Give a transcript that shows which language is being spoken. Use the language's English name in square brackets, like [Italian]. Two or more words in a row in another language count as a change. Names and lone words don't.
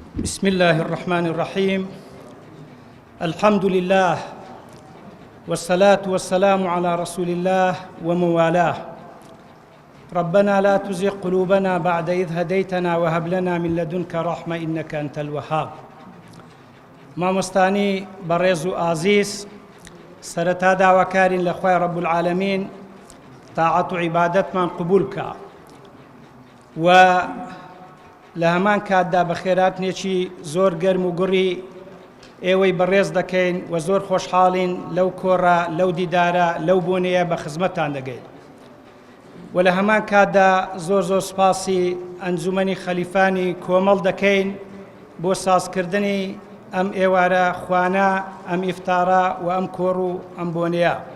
[Arabic] بسم الله الرحمن الرحيم. الحمد لله والصلاة والسلام على رسول الله وموالاه. ربنا لا تزغ قلوبنا بعد إذ هديتنا وهب لنا من لدنك رحمة إنك أنت الوهاب. [Central Kurdish] مامۆستانی بەڕێز و ئازیز، سەرەتا داواکارین لە خوای [Arabic] رب العالمین [Central Kurdish] تاعەت و عیبادەتمان قبول بکە و لە هەمان کاتدا بە خێراتنێکی زۆر گەرم و گوڕی ئێوەی بەڕێز دەکەین و زۆر خۆشحاڵین لەو کۆڕە لەو دیدارە لەو بۆنەیە بە خزمەتتان دەگەین و لە هەمان کاتدا زۆر سپاسی ئەنجومەنی خەلیفانی کۆمەڵ دەکەین بۆ سازکردنی ئەم ئێوارە خوانە، ئەم ئیفتارە و ئەم کۆڕ و ئەم بۆنەیە.